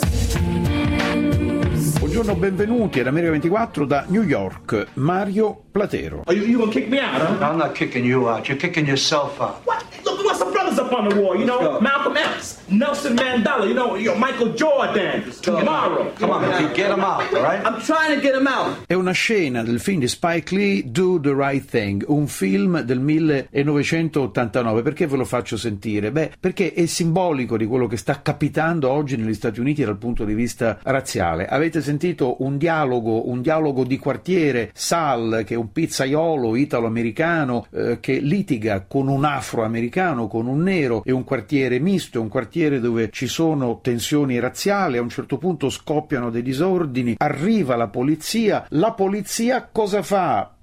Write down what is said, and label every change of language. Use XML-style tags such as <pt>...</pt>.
<it>Buongiorno, benvenuti ad America 24 da New York. Mario Platero.</it> <en>Are you gonna kick me out? I'm not kicking you out. You're kicking yourself out. What? Look, we got some brothers up on the wall. You know, Malcolm X, Nelson Mandela. You know, Michael Jordan. Tomorrow. Come on, you get him out, right? I'm trying to get him out.</en> <it>È una scena del film di Spike Lee, Do the Right Thing, un film del 1989. Perché ve lo faccio sentire? Beh, perché è simbolico di quello che sta capitando oggi negli Stati Uniti dal punto di vista razziale. Avete sentito un dialogo di quartiere, Sal, che è un pizzaiolo italo-americano che litiga con un afro-americano, con un nero, è un quartiere misto, è un quartiere dove ci sono tensioni razziali, a un certo punto scoppiano dei disordini, arriva la polizia cosa fa?</it>